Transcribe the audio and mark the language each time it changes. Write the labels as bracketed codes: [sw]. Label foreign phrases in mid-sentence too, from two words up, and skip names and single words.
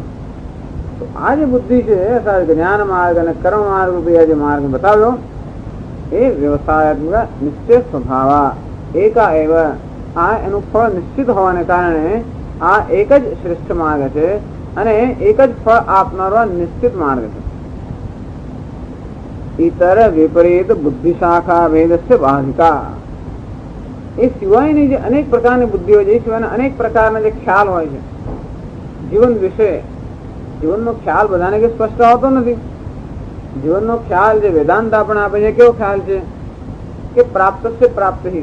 [gu] તો આ જે બુદ્ધિ છે અર્થાત જ્ઞાન માર્ગ અને કર્મ માર્ગ રૂપી આ જે માર્ગ બતાવ્યો એ વ્યવસાયાત્મક નિશ્ચય [sa] स्वभाव एका एव। [gu] આ એનું ફળ નિશ્ચિત હોવાને કારણે આ એક જ શ્રેષ્ઠ માર્ગ છે અને એક જ ફળ આપનારો નિશ્ચિત માર્ગ છે। [sa] इतर विपरीत बुद्धि शाखा भेदस्य बाधिका। [gu] એ સિવાયની જે અનેક પ્રકારની બુદ્ધિઓ છે, સિવાયના અનેક પ્રકારના જે ખ્યાલ હોય છે જીવન વિશે, જીવનનો ખ્યાલ બધાને કે સ્પષ્ટ હોતો નથી। જીવનનો ખ્યાલ જે વેદાંત આપણે આપે છે કેવો ખ્યાલ છે કે પ્રાપ્ત છે પ્રાપ્ત ही।